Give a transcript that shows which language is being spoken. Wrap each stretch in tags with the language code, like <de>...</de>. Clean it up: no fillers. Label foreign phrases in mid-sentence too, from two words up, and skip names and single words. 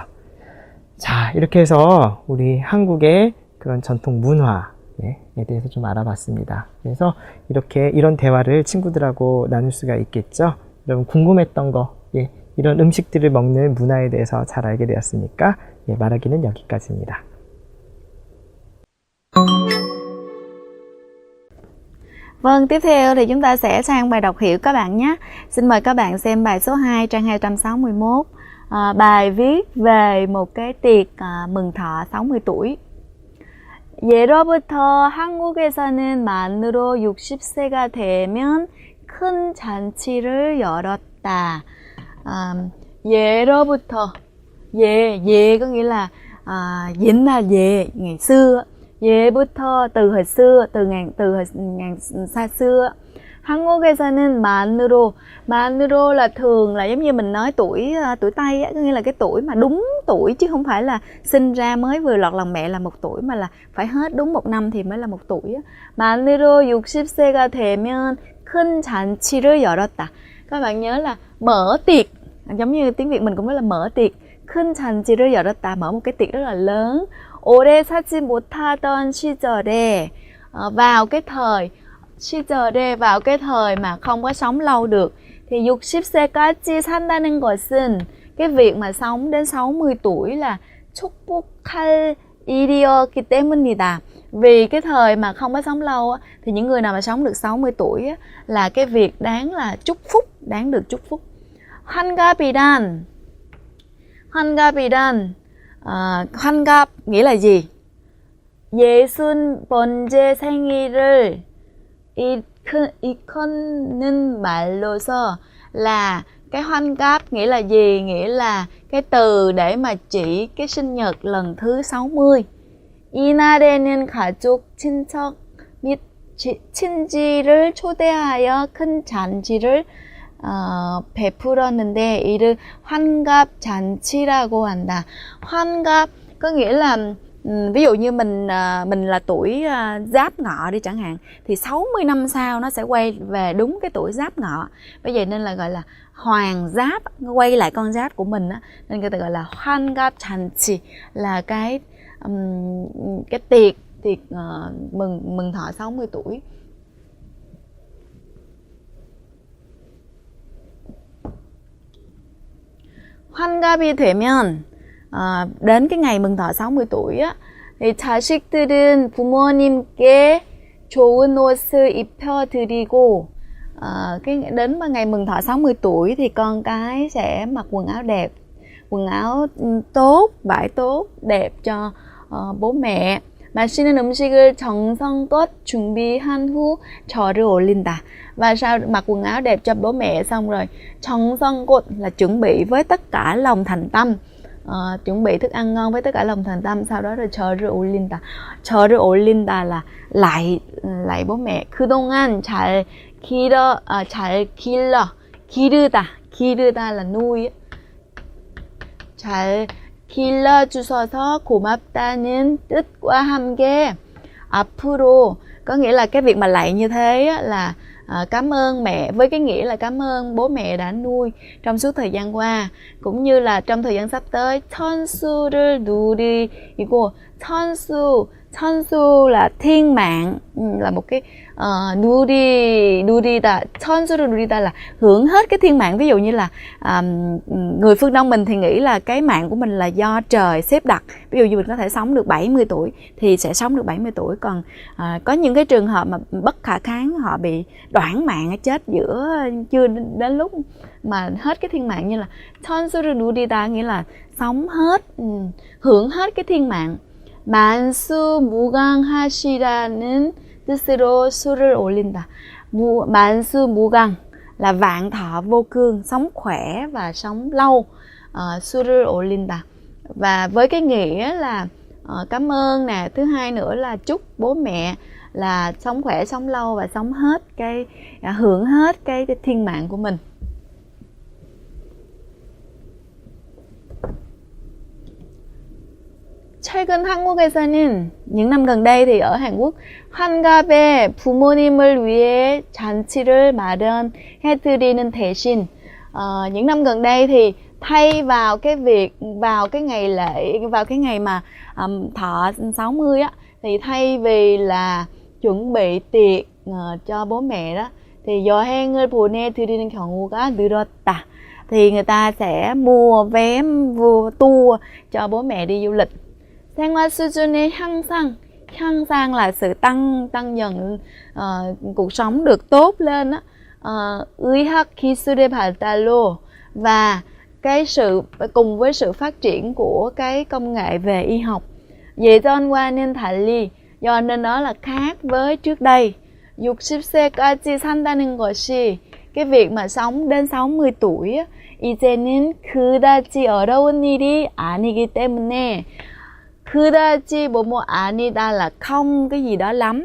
<ko>자, 이렇게 해서 우리 한국의 그런 전통 문화에 대해서 좀 알아봤습니다. 그래서 이렇게 이런 대화를 친구들하고 나눌 수가 있겠죠. 여러분 궁금했던 거, 이런 음식들을 먹는 문화에 대해서 잘 알게 되었으니까 말하기는 여기까지입니다.</ko> <vi>Vâng, tiếp theo thì chúng ta sẽ sang bài đọc hiểu các bạn nhé. Xin mời các bạn xem bài số 2 trang 261. Bài viết về một cái tiệc mừng thọ 60 tuổi.</vi> <ko>예로부터 한국에서는 만으로 60세가 되면 큰 잔치를 열었다. 예로부터,</ko> <vi>có nghĩa là 옛날 ngày xưa. 예부터 từ hồi xưa, từ ngàn xa xưa.</vi> <ko>한국에서는 만으로</ko> <vi>là thường là giống như mình nói tuổi Tây á, có nghĩa là cái tuổi mà đúng tuổi chứ không phải là sinh ra mới vừa lọt lòng mẹ là 1 tuổi, mà là phải hết đúng 1 năm thì mới là 1 tuổi á.</vi> <ko>만으로 60세가 되면 큰 잔치를 열었다.</ko> <vi>Các bạn nhớ là mở tiệc, giống như tiếng Việt mình cũng nói là mở tiệc.</vi> <ko>큰 잔치를 열었다,</ko> <vi>mở một cái tiệc rất là lớn.</vi> <ko>오래 살지 못하던 시절에,</ko> <vi>vào cái thời mà không có sống lâu được, thì</vi> <ko>60세까지 산다는 것은,</ko> <vi>cái việc mà sống đến 60 tuổi là</vi> <ko>축복할 일이었기 때문이다.</ko> <vi>Vì cái thời mà không có sống lâu á, thì những người nào mà sống được 60 tuổi á, là cái việc đáng là chúc phúc, đáng được chúc phúc.</vi> <ko>환갑이란 환갑</ko> <vi>nghĩa là gì?</vi> <ko>60번째 생일을 일컫는 말로서,</ko> <vi>là cái 환갑 nghĩa là gì? Nghĩa là cái từ để mà chỉ cái sinh nhật lần thứ 60.</vi> <ko>이날에는 가족, 친척 및 친지를 초대하여 큰 잔치를 베풀었는데 이를 환갑 잔치라고 한다.</ko> <vi>환갑 có nghĩa là ví dụ như mình là tuổi Giáp Ngọ đi chẳng hạn, thì 60 năm sau nó sẽ quay về đúng cái tuổi Giáp Ngọ. Bởi vậy nên là gọi là Hoàng Giáp, quay lại con giáp của mình á, nên người ta gọi là</vi> <ko>환갑 잔치,</ko> <vi>là cái tiệc mừng thọ 60 tuổi.</vi> <ko>환갑이 되면,</ko> <vi>đến cái ngày mừng thọ 60 tuổi á, thì</vi> <ko>자식들은 부모님께 좋은 옷을 입혀드리고,</ko> <vi>đến ngày mừng thọ 60 tuổi thì con cái sẽ mặc quần áo đẹp, quần áo tốt, vải tốt, đẹp cho bố mẹ.</vi> <ko>맛있는 음식을 정성껏 준비한 후 절을 올린다.</ko> <vi>Và sau mặc quần áo đẹp cho bố mẹ xong rồi, 정성껏 là chuẩn bị với tất cả lòng thành tâm, chuẩn bị thức ăn ngon với tất cả lòng thành tâm. Sau đó rồi</vi> <ko>절을 올린다. 절을 올린다</ko> <vi>là lại bố mẹ.</vi> <ko>그동안 잘 기르다</ko> <vi>là nuôi.</vi> <ko>잘 길러주셔서 고맙다는 뜻과 함께 앞으로,</ko> <vi>có nghĩa là cái việc mà lạy như thế á, là cảm ơn mẹ, với cái nghĩa là cảm ơn bố mẹ đã nuôi trong suốt thời gian qua, cũng như là trong thời gian sắp tới.</vi> <ko>천수를 누리고, 천수</ko> <vi>là thiên mạng, là một cái</vi> <ko>누리다, 천수를 누리다</ko> <vi>là hưởng hết cái thiên mạng. Ví dụ như là người phương Đông mình thì nghĩ là cái mạng của mình là do trời xếp đặt. Ví dụ như mình có thể sống được 70 tuổi thì sẽ sống được 70 tuổi. Còn có những cái trường hợp mà bất khả kháng, họ bị đoạn mạng, chết giữa chưa đến lúc mà hết cái thiên mạng, như là</vi> <ko>천수를 누리다</ko> <vi>nghĩa là sống hết, hưởng hết cái thiên mạng.</vi> <ko>만수무강하시라는 뜻으로 수를 올린다.</ko> <vi>만수무강 là vạn thọ vô cương, sống khỏe và sống lâu.</vi> <ko>수를 올린다.</ko> <vi>Và với cái nghĩa là cảm ơn nè, thứ hai nữa là chúc bố mẹ là sống khỏe, sống lâu và sống hết cái hưởng hết cái thiên mạng của mình.</vi> <ko>최근 한국에서는</ko> <vi>những năm gần đây thì ở Hàn Quốc</vi> <ko>환갑에 부모님을 위해 잔치를 마련해드리는 대신</ko> <vi>những năm gần đây thì thay vào cái việc vào cái ngày lễ, vào cái ngày mà thọ 60 á, thì thay vì là chuẩn bị tiệc cho bố mẹ đó thì</vi> <ko>여행을 보내드리는 경우가 늘었다.</ko> <vi>Thì người ta sẽ mua vé tour cho bố mẹ đi du lịch.</vi> <ko>생활 수준의 향상</ko> <vi>là sự tăng dần, cuộc sống được tốt lên á.</vi> <ko>의학 기술의 발달로</ko> <vi>và cái sự cùng với sự phát triển của cái công nghệ về y học.</vi> <ko>예전과는 달리,</ko> <vi>do nên đó là khác với trước đây.</vi> <ko>60세까지 산다는 것이,</ko> <vi>cái việc mà sống đến 60 tuổi á,</vi> <ko>이제는 그다지 어려운 일이 아니기 때문에, 그다지 뭐뭐 아니다</ko> <vi>là không cái gì đó lắm.</vi>